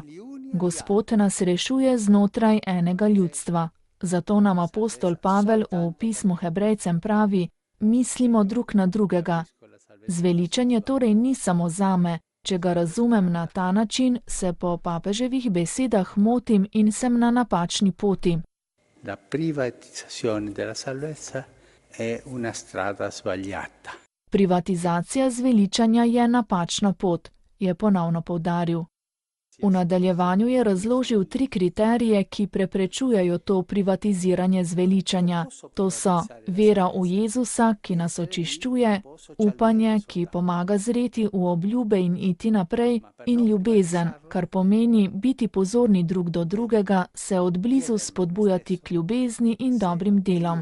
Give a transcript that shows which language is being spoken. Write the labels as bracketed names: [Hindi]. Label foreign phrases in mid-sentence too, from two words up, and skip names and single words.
[Slovenian] Gospod nas rešuje znotraj enega ljudstva. Zato nam apostol Pavel v pismu Hebrejcem pravi: mislimo drug na drugega. Zveličanje torej ni samo zame. Če ga razumem na ta način, se po papeževih besedah motim in sem na napačni poti. [Italian] La privatizzazione della salvezza è una strada sbagliata. [Slovenian] Privatizacija zveličanja je napačna pot, je ponovno poudaril. V nadaljevanju je razložil 3 kriterije, ki preprečujejo to privatiziranje zveličanja. To so vera v Jezusa, ki nas očiščuje, upanje, ki pomaga zreti v obljube in iti naprej, in ljubezen, kar pomeni biti pozorni drug do drugega, se od blizu spodbujati k ljubezni in dobrim delom.